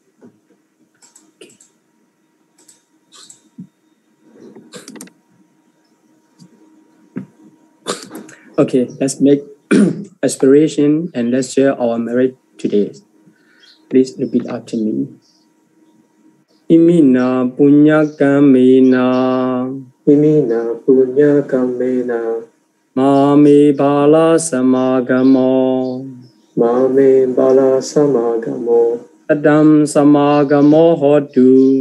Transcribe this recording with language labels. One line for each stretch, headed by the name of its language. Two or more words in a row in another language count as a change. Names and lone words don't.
English: Okay, let's make aspiration and let's share our merit today. Please repeat after me.
Pali: Imina punya kamena. Imina punya kamena. Mame bala samagamo. Mame bala samagamo. Sadam samagamo hotu.